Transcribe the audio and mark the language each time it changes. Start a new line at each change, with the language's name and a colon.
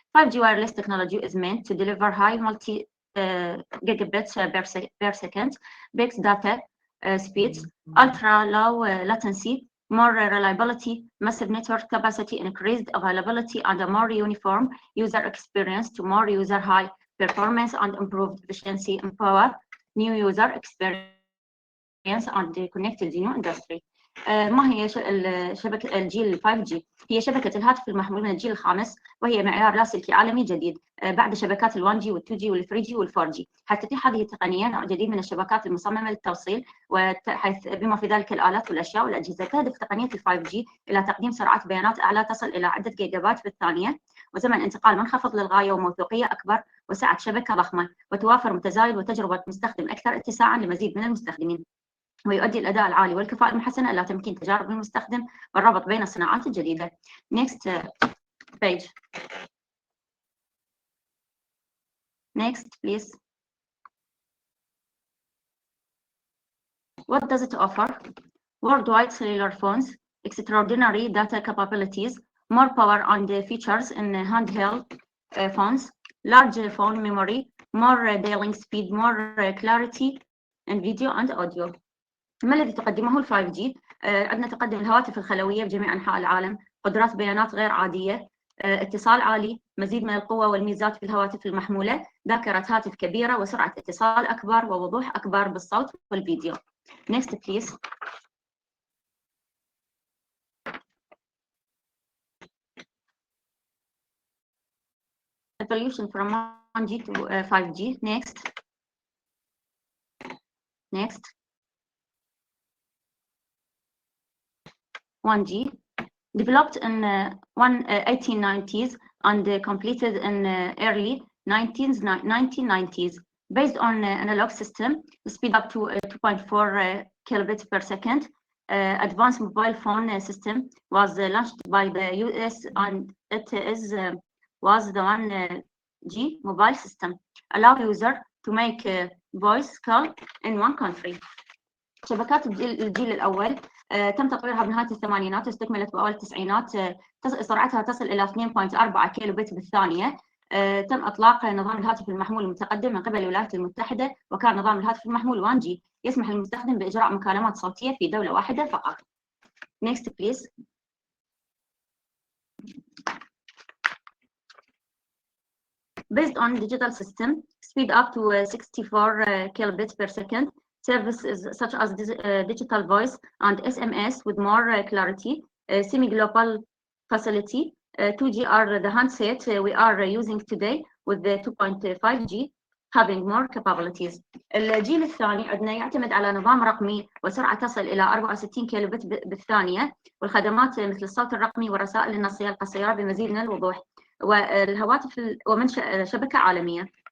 English: 5G wireless technology is meant to deliver high gigabits per second, big data speeds, ultra low latency, more reliability, massive network capacity, increased availability, and a more uniform user experience to more user high performance and improved efficiency, empower new user experience and connected new industry.
Arabic: ما هي شبكة الجيل 5G؟ هي شبكة الهاتف المحمول من الجيل الخامس، وهي معيار لاسلكي عالمي جديد بعد شبكات ال 1G وال 2G وال 3G وال 4G. حيث تتيح هذه التقنية نوع جديد من الشبكات المصممة للتوصيل، وحيث بما في ذلك الآلات والأشياء والأجهزة. تهدف تقنية ال 5G إلى تقديم سرعات بيانات أعلى تصل إلى عدة جيجابات في الثانية، وزمن انتقال منخفض للغاية وموثوقية أكبر، وسعة شبكة ضخمة، وتوافر متزايد وتجربة مستخدم أكثر اتساعاً لمزيد من المستخدمين. ويؤدي الأداء العالي والكفاءة المحسنة إلى تمكين تجارب المستخدم والربط بين الصناعات الجديدة.
English: Next page. Next, please. What does it offer? Worldwide cellular phones, extraordinary data capabilities, more power and features in handheld phones, large phone memory, more dialing speed, more clarity in video and audio.
Arabic: ما الذي تقدمه ال 5G؟ عندنا تقدم الهواتف الخلوية بجميع أنحاء العالم، قدرات بيانات غير عادية، اتصال عالي، مزيد من القوة والميزات في الهواتف المحمولة، ذاكرة هاتف كبيرة، وسرعة اتصال أكبر ووضوح أكبر بالصوت والفيديو.
English: Next, please. Evolution from 1G to 5G. Next. Next. 1G, developed in 1890s and completed in early 1990s. Based on analog system, speed up to 2.4 kilobits per second. Advanced mobile phone system was launched by the US, and it was the 1G mobile system. Allow user to make a voice call in one country.
Arabic: شبكات الجيل الأول تم تطويرها بنهاية الثمانينات واستكملت بأوائل التسعينات. سرعتها تصل إلى 2.4 كيلو بت بالثانية. تم إطلاق نظام الهاتف المحمول المتقدم من قبل الولايات المتحدة، وكان نظام الهاتف المحمول 1G يسمح للمستخدم بإجراء مكالمات صوتية في دولة واحدة فقط.
English: Next please. Based on digital system, speed up to 64 kilobits per second, services such as digital voice and SMS with more clarity, semi-global facility, 2G are the handset we are using today with the 2.5G having more capabilities.
Arabic: الجيل الثاني عندنا يعتمد على نظام رقمي وسرعة تصل إلى 64 كيلو بت بالثانية، والخدمات مثل الصوت الرقمي والرسائل النصية القصيرة بمزيد من الوضوح، والهواتف ومنشأ شبكة عالمية.